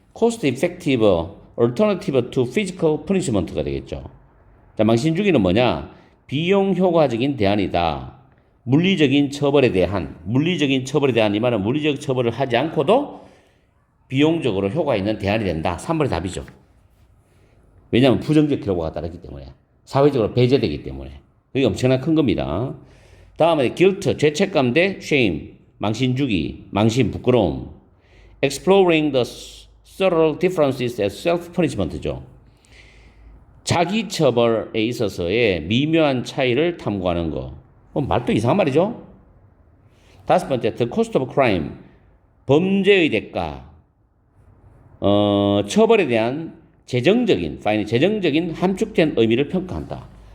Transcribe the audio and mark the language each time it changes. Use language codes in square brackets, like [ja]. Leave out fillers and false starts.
[en] cost effective alternative to physical punishment가 되겠죠. [ko] 자, 망신주기는 뭐냐? 비용 효과적인 대안이다. 물리적인 처벌에 대한 이 말은 물리적 처벌을 하지 않고도 비용적으로 효과 있는 대안이 된다. 3번의 답이죠. 왜냐하면 부정적 효과가 따르기 때문에. 사회적으로 배제되기 때문에. 이게 엄청나게 큰 겁니다. 다음에 guilt, 죄책감 대 shame, 망신주기, 망신, 부끄러움. [en] exploring the subtle differences as self-punishment죠. [ko] 자기 처벌에 있어서의 미묘한 차이를 탐구하는 거. 말도 이상한 말이죠. 다섯 번째, [en] the cost of crime, [ko] 범죄의 대가. 처벌에 대한 재정적인 함축된 의미를 평가한다.